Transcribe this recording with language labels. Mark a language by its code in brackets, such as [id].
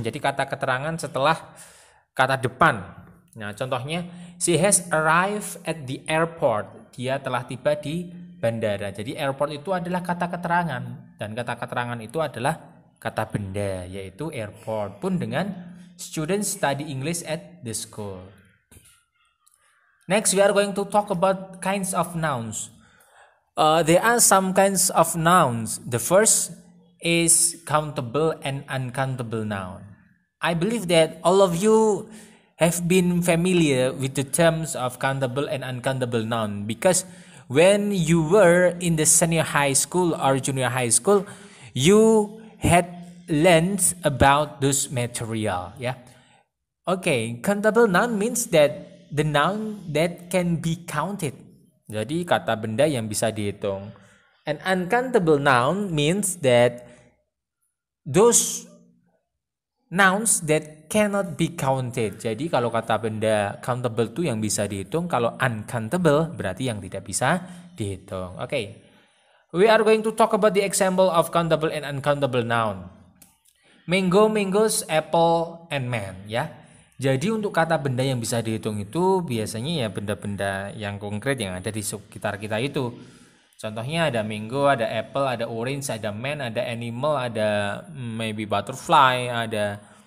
[id] Jadi kata keterangan setelah kata depan. Nah, contohnya, [en] she has arrived at the airport. [id] Dia telah tiba di bandara. Jadi airport itu adalah kata keterangan dan kata keterangan itu adalah kata benda, yaitu airport. Pun dengan [en] students study English at the school. Next, we are going to talk about kinds of nouns. There are some kinds of nouns. The first is countable and uncountable noun. I believe that all of you have been familiar with the terms of countable and uncountable noun because when you were in the senior high school or junior high school, you had learned about this material. Yeah. Okay, countable noun means that the noun that can be counted. [id] Jadi kata benda yang bisa dihitung. [en] An uncountable noun means that those nouns that cannot be counted. [id] Jadi kalau kata benda countable itu yang bisa dihitung, kalau uncountable berarti yang tidak bisa dihitung. [en] Okay. We are going to talk about the example of countable and uncountable noun. Mango, mangoes, apple, and man, ya. [id] Jadi untuk kata benda yang bisa dihitung itu biasanya ya benda-benda yang konkret yang ada di sekitar kita itu. Contohnya ada mango, ada apple, ada orange, ada man, ada animal, ada [en] maybe butterfly, [id] ada